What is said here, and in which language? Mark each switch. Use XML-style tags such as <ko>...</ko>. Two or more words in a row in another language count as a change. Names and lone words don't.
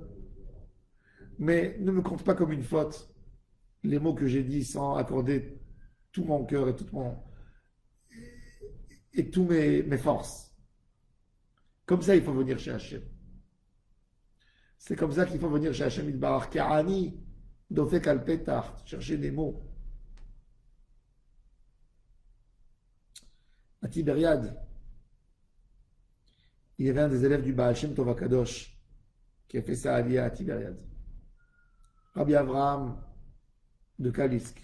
<fr>Mais ne me compte pas comme une faute les mots que j'ai dit sans accorder tout mon cœur et tous mes forces. Comme ça, il faut venir chez Hachem. C'est comme ça qu'il faut venir chez</fr> <he>השם יתברך. קרני, דופק על פתח,</he> <fr>chercher des mots. À Tibériade, il y avait un des élèves du Baal Shem Tov HaKadosh qui a fait sa aliyah à Tibériade. Rabbi Avraham de Kalisk.</fr>